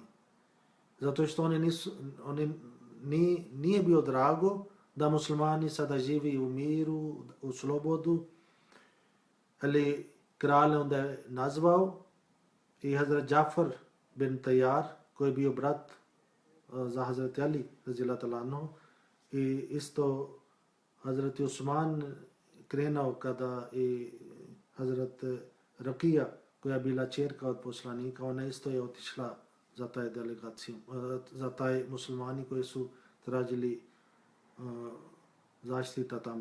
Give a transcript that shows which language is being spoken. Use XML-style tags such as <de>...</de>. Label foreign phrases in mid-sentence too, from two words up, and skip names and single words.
<bs>Zato što nije bio drago da muslimani sada živi u miru, u slobodu, ali kralj onda je nazvao i Hazrat Jafar bin Tayyar, koji je bio brat za Hazrat Ali,</bs> <ar>رضي الله تعالى عنه,</ar> <bs>i isto Hazrat Usman krenuo kada i Hazrat Rakija, koja je bila čerka od poslanika, ona isto je otišla za taj delegaciju, za taj muslimani koji su tražili zaštita tamo.</bs>